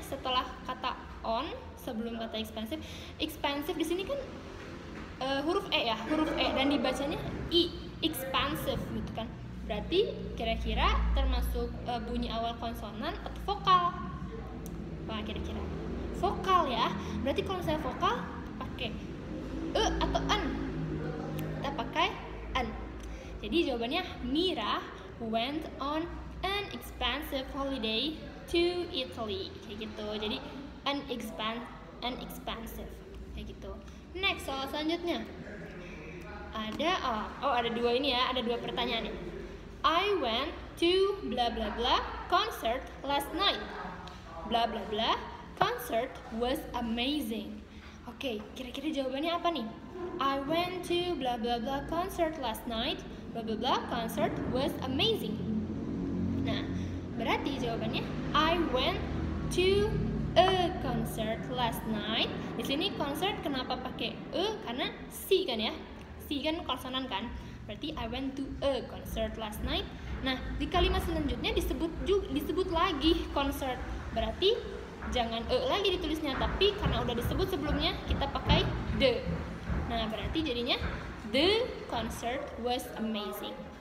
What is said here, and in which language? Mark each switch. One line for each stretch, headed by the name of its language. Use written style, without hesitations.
Indonesian: Setelah kata on, sebelum kata expensive. Expensive di sini kan huruf E ya, huruf E dan dibacanya I, expensive gitu kan. Berarti kira-kira termasuk bunyi awal konsonan atau vokal? Apa kira-kira? Vokal ya. Berarti kalau misalnya vokal pakai atau an? Kita pakai an. Jadi jawabannya
English: Mira went on an expensive holiday to Italy.
Indonesian: Kayak gitu. Jadi expensive. Kayak gitu. Next, soal selanjutnya. Ada dua ini ya, ada dua pertanyaan nih.
English: I went to blah blah blah concert last night. Blah blah blah concert was amazing.
Indonesian: Oke, kira-kira jawabannya apa nih?
English: I went to blah blah blah concert last night. Blah blah blah concert was amazing.
Indonesian: Nah, berarti jawabannya
English: I went to a concert last night.
Indonesian: Di sini concert kenapa pakai karena C kan ya? C kan konsonan kan? Berarti
English: I went to a concert last night.
Indonesian: Nah, di kalimat selanjutnya disebut lagi concert. Berarti jangan lagi ditulisnya, tapi karena udah disebut sebelumnya kita pakai the. Nah, berarti jadinya
English: the concert was amazing.